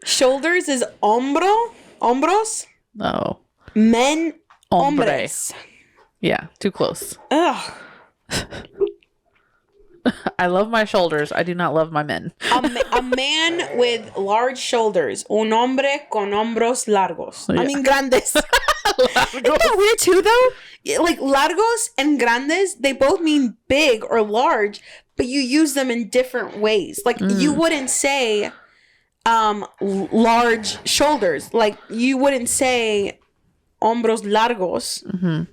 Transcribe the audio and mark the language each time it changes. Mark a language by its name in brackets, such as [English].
[English] Shoulders is [Spanish] hombro, hombros. [English] No. Men, [Spanish] Hombre. hombres. [English] Yeah, too close. Ugh. I love my shoulders. I do not love my men. A man with large shoulders. [Spanish] Un hombre con hombros largos. [English] Yeah. I mean, grandes. Isn't that weird too, though? Like, largos and grandes, they both mean big or large, but you use them in different ways. Like, you wouldn't say large shoulders. Like, you wouldn't say [Spanish] hombros largos.